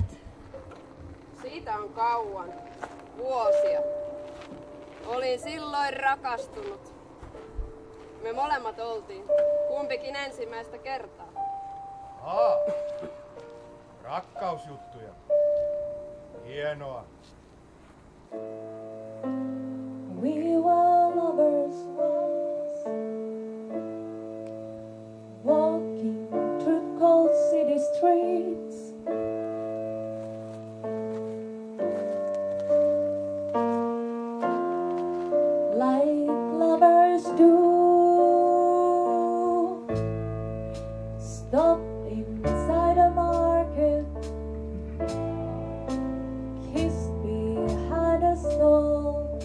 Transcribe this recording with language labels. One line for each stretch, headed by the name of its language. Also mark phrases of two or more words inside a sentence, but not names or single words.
Finnish: Siitä on kauan. Vuosia. Olin silloin rakastunut. Me molemmat oltiin. Kumpikin ensimmäistä kertaa. Rakkausjuttuja. Hienoa.
English: We were lovers once, walking through cold city streets. Like lovers do, stop inside a market, kissed behind a stall.